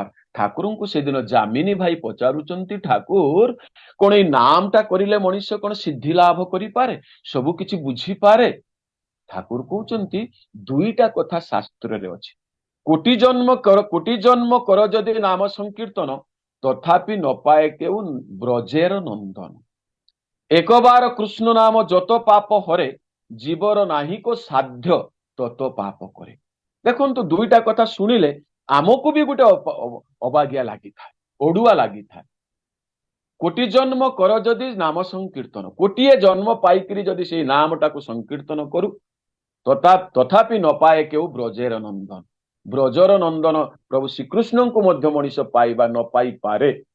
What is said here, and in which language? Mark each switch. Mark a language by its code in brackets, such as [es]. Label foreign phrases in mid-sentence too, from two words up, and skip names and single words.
[or] ଠାକୁରଙ୍କୁ ସେଦିନ ଯାମିନୀ ଭାଇ ପଚାରୁଛନ୍ତି, ଠାକୁର କଣ ଏଇ ନାମଟା କରିଲେ ମଣିଷ କଣ ସିଦ୍ଧି ଲାଭ କରିପାରେ, ସବୁ କିଛି ବୁଝିପାରେ? ଠାକୁର କହୁଛନ୍ତି ଦୁଇଟା କଥା ଶାସ୍ତ୍ରରେ ଅଛି। [bn] কোটি জন্ম কর যদি নাম সংকীর্তন, তথাপি না পায় কেউ ব্রজের নন্দন। একবার কৃষ্ণ নাম যত পাপ হরে, জীবর নাহিক সাধ্য তত পাপ করে। [or] ଦେଖନ୍ତୁ ଦୁଇଟା କଥା ଶୁଣିଲେ ଆମକୁ ବି ଗୋଟେ ଅବାଗିଆ ଲାଗିଥାଏ, ଅଡୁଆ ଲାଗିଥାଏ। [bn] কোটি জন্ম কর যদি নাম সংকীর্তন, [or] ଗୋଟିଏ ଜନ୍ମ ପାଇକିରି ଯଦି ସେଇ ନାମଟାକୁ ସଂକୀର୍ତ୍ତନ କରୁ, [bn] তথাপি না পায় কেউ ব্রজের নন্দন। [or] ବ୍ରଜର ନନ୍ଦନ ପ୍ରଭୁ ଶ୍ରୀକୃଷ୍ଣଙ୍କୁ ମଧ୍ୟ ମଣିଷ ପାଇବା ନ ପାଇପାରେ।